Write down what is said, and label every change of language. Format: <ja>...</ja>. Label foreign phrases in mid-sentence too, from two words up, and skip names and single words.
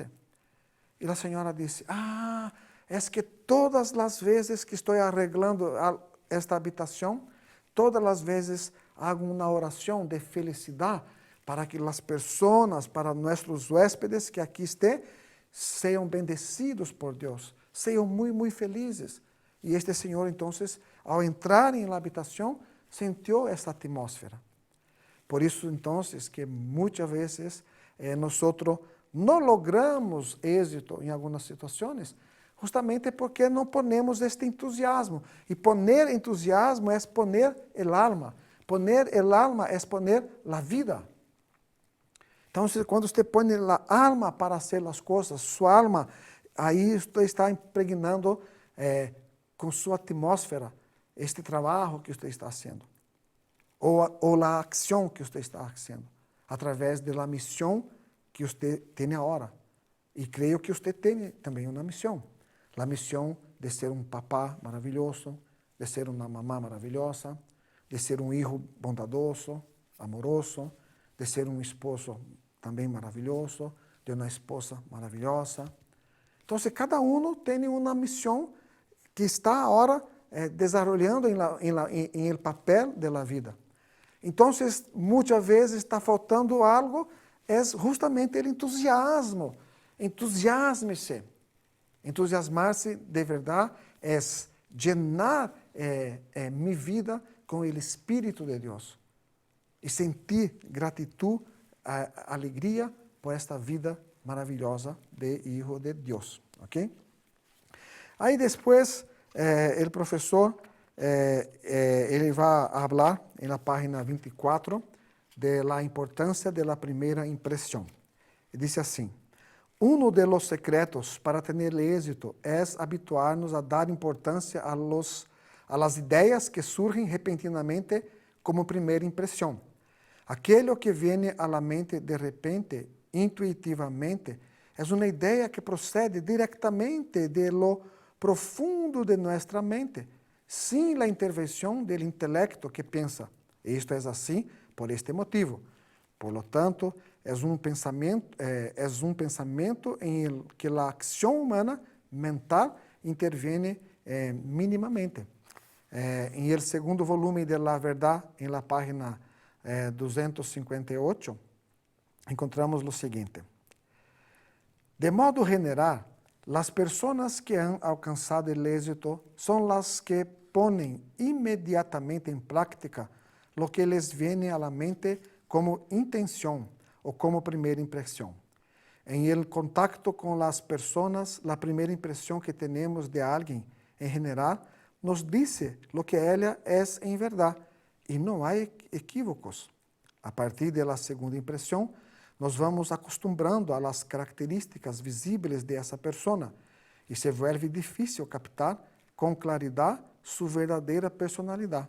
<pt>E a senhora disse, é que todas as vezes que estou arreglando esta habitação, todas as vezes hago uma oração de felicidade para que as pessoas, para nossos hóspedes que aqui estejam, sejam bendecidos por Deus, sejam muito, muito felizes. E este senhor, então, ao entrar em la habitação, sentiu essa atmosfera. Por isso, então, que muitas vezes nós não logramos êxito em algumas situações, justamente porque não ponemos este entusiasmo.</pt> <es>E poner entusiasmo é poner el alma. Poner el alma é poner la vida.</es> <pt>Então, quando você põe a alma para fazer as coisas, sua alma, aí você está impregnando com sua atmosfera este trabalho que você está fazendo. Ou a ação que você está fazendo, através da missão que você tem agora. E creio que você tem também uma missão. A missão de ser um papá maravilhoso, de ser uma mamã maravilhosa, de ser um filho bondadoso, amoroso, de ser um esposo também maravilhoso, de uma esposa maravilhosa. Então, cada um tem uma missão que está agora desarrollando em</pt> <es>el papel de la vida.</es> <pt>Então, muitas vezes está faltando algo, é justamente o entusiasmo. Entusiasme-se. Entusiasmar-se de verdade é llenar minha vida com o Espírito de Deus e sentir gratidão, alegria por esta vida maravilhosa de Hijo de Deus, ok? Aí depois, o professor, ele vai falar na página 24</pt> <es>de la</es> <pt>importância</pt> <es>de la</es> <pt>primeira impressão. Ele diz assim,</pt> <es>uno de los secretos para tener éxito</es> <pt>é habituar-nos a dar importância</pt> <es>a las</es> <pt>ideias que surgem repentinamente como primeira impressão. Aquilo que vem à la mente de repente, intuitivamente, é uma ideia que procede diretamente</pt> <es>de lo profundo</es> <pt>de nossa mente, sem a intervenção do intelecto que pensa, isto é assim por este motivo.</pt> <es>Por lo tanto,</es> <pt>é um pensamento em</pt> <es>el que</es> <pt>a ação humana mental interviene minimamente. Em</pt> <es>el segundo</es> <pt>volume de La Verdad, em la página 258, encontramos o seguinte: de modo general, as pessoas que han alcançado o êxito são as que ponem imediatamente em prática</pt> <es>lo que les viene a la mente</es> <pt>como intenção ou como primeira impressão. Em</pt> <es>el contacto</es> <pt>com as pessoas, a primeira impressão que temos de alguém, em geral,</pt> <es>nos dice lo que</es> <pt>ela é em verdade, e não há equívocos. A partir da segunda impressão, nos</pt> <es>vamos acostumbrando a las</es> <pt>características visíveis de essa pessoa e</pt> <es>se vuelve difícil</es> <pt>captar com claridade sua verdadeira personalidade.</pt>